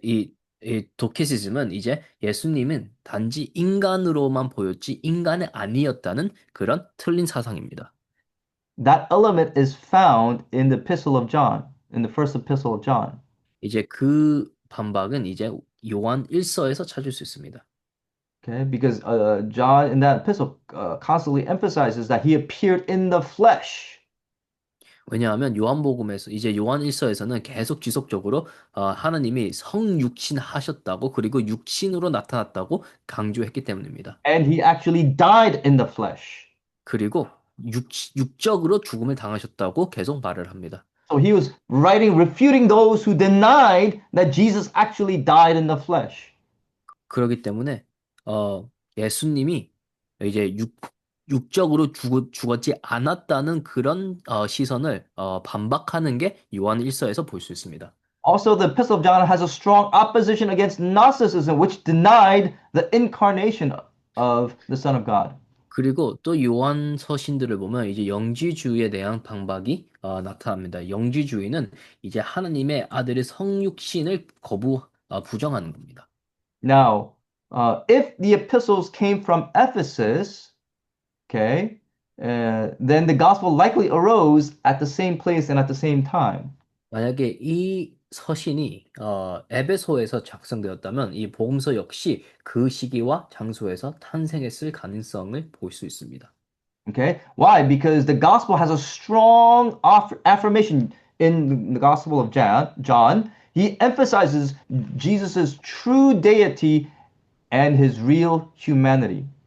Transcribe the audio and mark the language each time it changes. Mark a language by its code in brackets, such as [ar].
[ko] 이 도케시즘은 이제 예수님은 단지 인간으로만 보였지 인간이 아니었다는 그런 틀린 사상입니다. [en] That element is found in the epistle of John, in the first epistle of John. [ko] 이제 그 반박은 이제 요한 1서에서 찾을 수 있습니다. [en] Okay, because John in that epistle constantly emphasizes that he appeared in the flesh. [ko] 왜냐하면 요한복음에서 이제 요한 1서에서는 계속 지속적으로 하나님이 성육신 하셨다고 그리고 육신으로 나타났다고 강조했기 때문입니다. [en] And he actually died in the flesh. [ko] 그리고 육적으로 죽음을 당하셨다고 계속 말을 합니다. [en] So he was writing, refuting those who denied that Jesus actually died in the flesh. [ko] 그렇기 때문에 예수님이 이제 육적으로 죽었지 않았다는 그런 시선을 반박하는 게 요한 1서에서 볼 수 있습니다. [en] Also, the Epistle of John has a strong opposition against Gnosticism, which denied the incarnation of the Son of God. [ko] 그리고 또 요한 서신들을 보면 이제 영지주의에 대한 반박이 나타납니다. 영지주의는 이제 하나님의 아들의 성육신을 부정하는 겁니다. [en] Now, if the epistles came from Ephesus, okay, then the gospel likely arose at the same place and at the same time. [ko] 만약에 이 서신이 에베소에서 작성되었다면 이 복음서 역시 그 시기와 장소에서 탄생했을 가능성을 볼 수 있습니다. [en] Okay, why? Because the gospel has a strong affirmation in the gospel of John. He emphasizes Jesus's true deity and his real humanity.